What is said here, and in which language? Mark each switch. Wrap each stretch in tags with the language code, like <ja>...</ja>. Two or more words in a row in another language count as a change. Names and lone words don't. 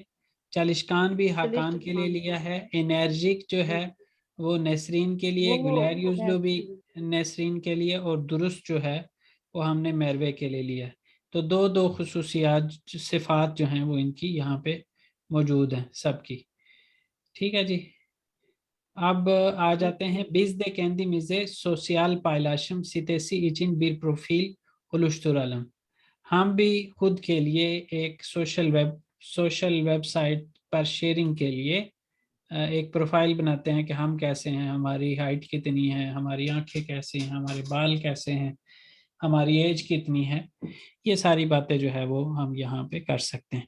<hi>चालिशकान भी हाकान के लिए लिया है। एनर्जिक जो है वो नसरीन के लिए, वो</hi> <tr>güler yüzlü भी</tr> <hi>नसरीन। नसरीन के लिए, और दुरुस्त जो है वो हमने मेरवे के लिए लिया है। तो दो दो खुसूसियात सिफात जो हैं वो इनकी यहाँ पे मौजूद हैं सबकी। ठीक है जी। अब आ जाते हैं</hi> <tr>bizde kendimize sosyal paylaşım sitesi için bir profil oluşturalım।</tr> <hi>हम भी खुद के लिए एक सोशल वेबसाइट पर शेयरिंग के लिए एक प्रोफाइल बनाते हैं कि हम कैसे हैं, हमारी हाइट कितनी है, हमारी आंखें कैसी हैं, हमारे बाल कैसे हैं, हमारी एज कितनी है। ये सारी बातें जो है वो हम यहाँ पे कर सकते हैं।</hi>